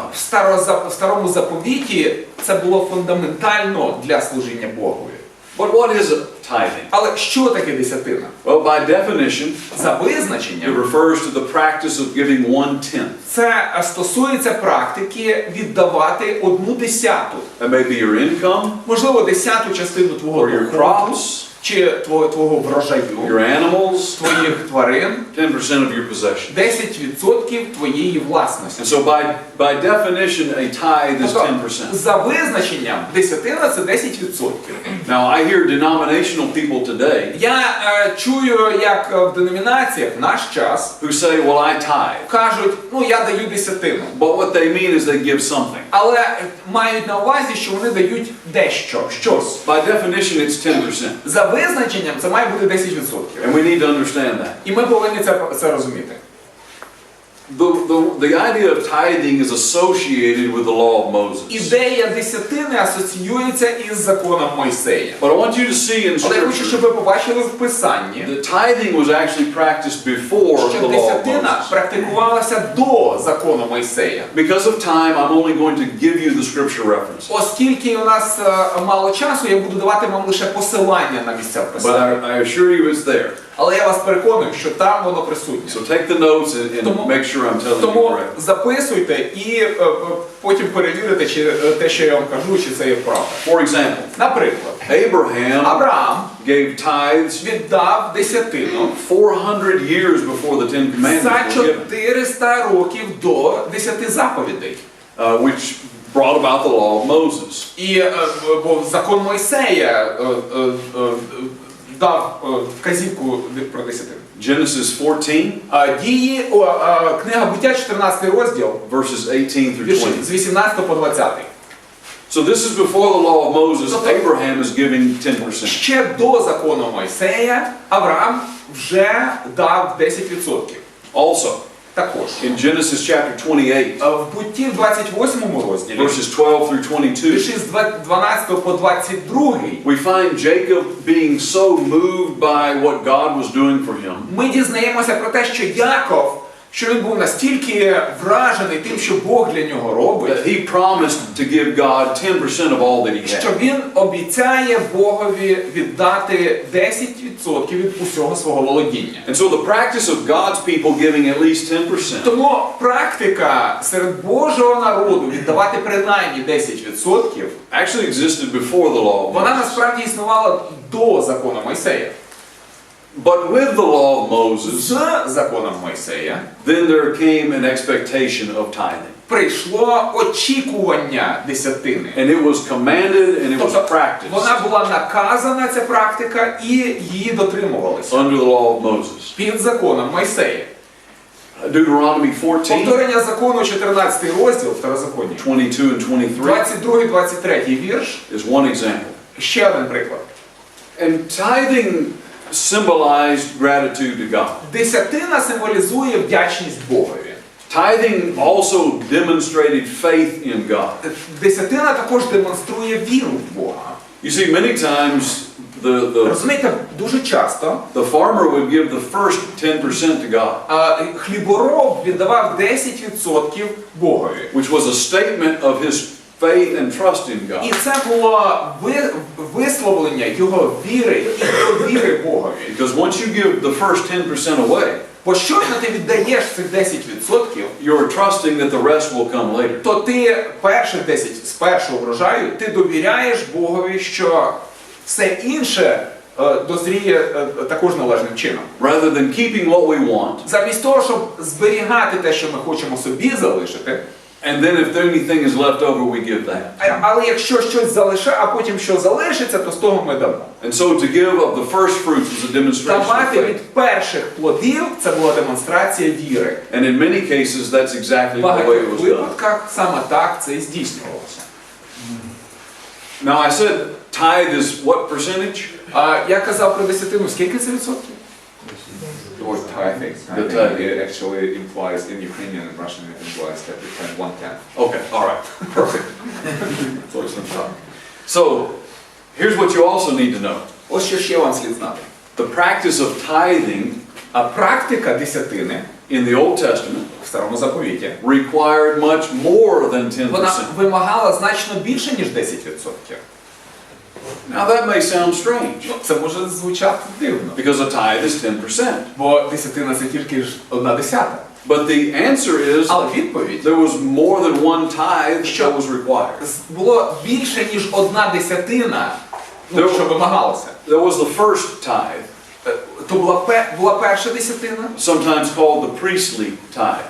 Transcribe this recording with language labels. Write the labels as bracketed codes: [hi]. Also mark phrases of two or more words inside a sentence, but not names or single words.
[uk] В Старому Заповіті це було фундаментально для служіння Богові. [en] But what is tithing? [uk] Але що таке десятина? [en] Well, by definition, [uk] За [en] it [uk] визначенням, [en] refers to the practice of giving 1/10. [uk] це стосується практики віддавати 1/10. [en] That may be your income, [uk] Можливо, 10-ту частину твого [en] or your [uk] доходу, [en] crops, [uk] чи твого врожаю, [en] your animals, [uk] твоїх тварин, [en] 10% of your possession. [uk] 10% твоєї власності. [en] And so by definition, a tithe is [uk] Тобто, 10%. за визначенням, десятина – це 10%. [en] Now, I hear denominational people today [uk] Я чую, як в деномінаціях в наш час [en] who say, well, I tithe. [uk] кажуть, я даю десятину. [en] But what they mean is they give something. [uk] Але мають на увазі, що вони дають дещо, щось. [en] By definition, it's 10%. [uk] За визначенням це має бути 10%. [en] And we need to understand that. [uk] І ми повинні це розуміти. [en] The idea of tithing is associated with the law of Moses. [uk] Ідея десятини асоціюється із законом Мойсея. [en] But I want you to see in [uk] Але я хочу, щоб [en] Scripture [uk] ви побачили в Писанні, [en] that tithing was actually practiced before [uk] що [en] the law of [uk] десятина [en] Moses. [uk] практикувалася до закону Мойсея. [en] Because of time, I'm only going to give you the scripture references. [uk] Оскільки у нас мало часу, я буду давати вам лише посилання на місця в [en] But [uk] Писанні. [en] I assure you it's there. [uk] Але я вас переконую, що там воно присутнє. [en] So take the notes and make sure I'm telling you [uk] Тому [en] correct. [uk] записуйте і потім перевірите, чи те, що я вам кажу, чи це є правда. [en] For example, [uk] Наприклад, [en] Abraham [uk] Авраам [en] gave tithes [uk] віддав десятину [en] 400 years before the Ten Commandments [uk] за [en] were given, [uk] 400 років до 10 заповідей. [en] which brought about the law of Moses. [uk] І бо закон Мойсея дав вказівку про десятину. [en] Genesis 14, [uk] Дії, книга Буття, 14 розділ, [en] verses 18 through [uk] вірші [en] 20. [uk] з 18 по 20. [en] So this is before the law of Moses. Abraham is giving 10%. [uk] Ще до закону Мойсея Авраам вже дав 10%. [en] Also, [uk] Також. [en] in Genesis chapter 28, [uk] В Бутті в 28 розділі, [en] verses 12 through 22, [uk] вірші з 12 по 22, [en] we find Jacob being so moved by what God was doing for him [uk] ми дізнаємося про те, що Яков, що він був настільки вражений тим, що Бог для нього робить, [en] that he promised to give God 10% of all that he [uk] що [en] had. [uk] він обіцяє Богові віддати 10% від усього свого володіння. [en] And so the practice of God's people giving at least 10% [uk] Тому практика серед Божого народу віддавати принаймні 10% [en] actually existed before the law of [uk] вона [en] Moses. [uk] насправді існувала до закону Мойсея. [en] But with the law of Moses, [uk] З законом Мойсея [en] then there came an expectation of tithing. [uk] прийшло очікування десятини. [en] And it was commanded and it was [uk] Тобто [en] practiced [uk] вона була наказана, ця практика, і її дотримувалися [en] under the law of Moses. [uk] під законом Мойсея. [en] Deuteronomy 14, [uk] Повторення закону, 14 розділ, Второзаконня, [en] 22 and 23 [uk] 22-23 вірш, [en] is one example. [uk] ще один приклад. [en] And tithing symbolized gratitude to God. [uk] Десятина символізує вдячність Богові. [en] Tithing also demonstrated faith in God. [uk] Десятина також демонструє віру в Бога. [en] You see, many times [uk] Розумієте, дуже часто [en] the farmer would give the first 10% to God, [uk] хлібороб віддавав 10% Богові. [en] which was a statement of his faith and trust in [uk] І [en] God. [uk] це було висловлення його віри і довіри Богові. [en] Because once you give the first 10% away, [uk] Бо щойно ти віддаєш цих 10%, [en] you're trusting that the rest will come later. [uk] то ти перших 10 з першого врожаю ти довіряєш Богові, що все інше дозріє також належним чином. [en] Rather than keeping what we want, [uk] Замість того, щоб зберігати те, що ми хочемо собі залишити, [en] and then if anything is left over, we give that. [uk] але якщо щось залишає, а потім що залишиться, то з того ми дамо. [en] And so to give of the first fruits was a demonstration of [uk] Давати [en] faith. [uk] від перших плодів – це була демонстрація віри. [en] And in many cases, that's exactly [uk] В [en] the way it [uk] багатьох [en] was done. [uk] випадках саме так це і здійснювалося. [en] Now I said tithe is what percentage? [uk] Я казав про десятину, скільки це відсотків? [en] Or tithing. The tithing. It actually implies, in Ukrainian and Russian, it implies that we can 1/10. Okay, all right, perfect. Close enough. So, here's what you also need to know. [uk] Ось що ще вам слід знати. [en] The practice of tithing [uk] А практика десятини [en] in the Old Testament [uk] в Старому Заповіті, [en] required much more than 10%. [uk] вона вимагала значно більше, ніж 10%. [en] Now that may sound strange, [uk] Ну, це може звучати дивно. [en] because a tithe is 10%. [uk] Бо десятина це тільки ж 1/10. [en] But the answer is, [uk] Але відповідь, [en] there was more than one tithe that was required. [uk] було більше, ніж 1/10, що вимагалося. [en] There was the first tithe, [uk] То була перша десятина, [en] sometimes called the priestly tithe.